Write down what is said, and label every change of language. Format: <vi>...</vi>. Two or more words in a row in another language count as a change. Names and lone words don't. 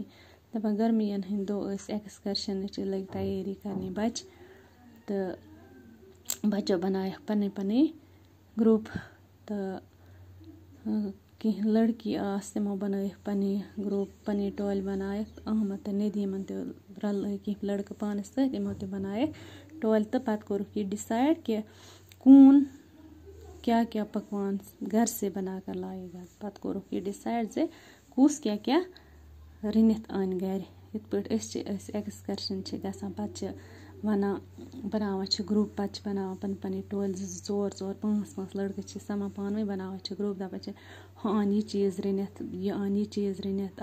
<ks>دپان گرمِین ہٕنٛدۍ دۄہ ٲسۍ ایٚکسکرشنٕچ لٔگۍ تیٲری کرنہِ بچہِ تہٕ بچو بنایکھ پنٕنۍ پنٕنۍ گروپ. تہٕ کینٛہہ لڑکی آسہٕ تِمو بنٲیکھ پنٕنۍ گروپ پنٕنۍ ٹولہِ بنایکھ. احمد تہٕ ندیٖمن تہِ رلٲے کینٛہہ لڑکہٕ پانس سۭتۍ. یِمو تہِ بنایکھ ٹولہِ تہٕ پتہٕ کوٚرُکھ یہِ ڈِسایڈ کہِ</ks> <ur>کون کیا کیا پکوان گھر سے بنا کر لائے گا.</ur> <ks>پتہٕ کوٚرُکھ یہِ ڈِسایڈ زِ کُس کیاہ کیاہ رٔنِتھ انہِ گرِ. یِتھ پٲٹھۍ أسۍ ایٚکسکرشن چھِ گژھان پتہٕ چھِ ونان بناوان چھِ گروپ. پتہٕ چھِ بناوان پنٕنۍ پنٕنۍ ٹولہِ 2 2 4 4 5 5 لڑکہٕ چھِ سمان پانہٕ ؤنۍ بناوان چھِ گروپ. دپان چھِ ہُہ ان یہِ چیٖز رٔنِتھ یہِ ان یہِ چیٖز رٔنِتھ.</ks>